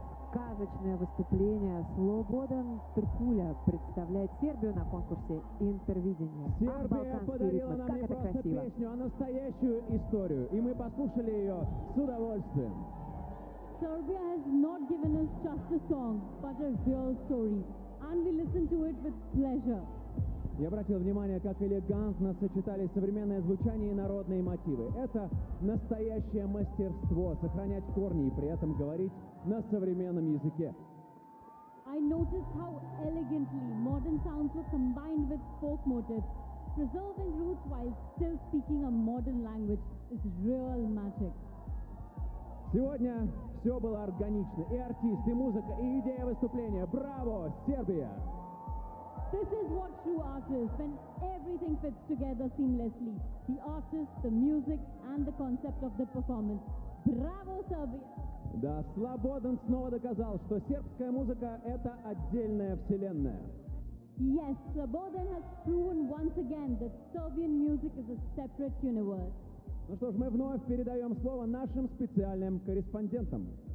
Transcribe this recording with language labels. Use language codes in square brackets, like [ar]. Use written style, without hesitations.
[ru] сказочное выступление. Слободан Туркуля представляет Сербию на конкурсе «Интервидение». Сербия подарила нам не просто песню, а настоящую историю. И мы послушали ее с удовольствием. [en] Serbia has not given us just a song, but a real story. And we listen to it with pleasure. [ru] Я обратил внимание, как элегантно сочетались современное звучание и народные мотивы. Это настоящее мастерство — сохранять корни и при этом говорить на современном языке. [en] I noticed how elegantly modern sounds were combined with folk motifs. Preserving roots while still speaking a modern language is real magic. [ru] Сегодня все было органично. И артист, и музыка, и идея выступления. Браво, Сербия! [en] This is what true art is, when everything fits together seamlessly. The artist, the music, and the concept of the performance. Bravo, Serbia! [ru] Да, Slobodan снова доказал, что сербская музыка — это отдельная вселенная. [en] Yes, Slobodan has proven once again that Serbian music is a separate universe. [ru] Ну что ж, мы вновь передаем слово нашим специальным корреспондентам.